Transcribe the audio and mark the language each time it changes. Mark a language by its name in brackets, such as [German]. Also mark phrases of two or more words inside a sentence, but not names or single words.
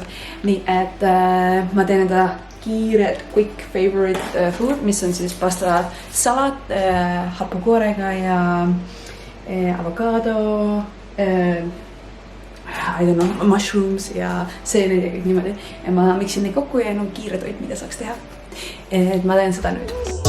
[Estonian] Nii, et ma teen enda kiired [English] quick favorite food, [Estonian] mis on siis pasta salat hapukoorega ja avocado, [English] I don't know, [Estonian] mushrooms ja seened ja kõik niimoodi. Ja ma miksin neid kokku ja on kiire toit, mida saaks teha. Et ma teen seda nüüd.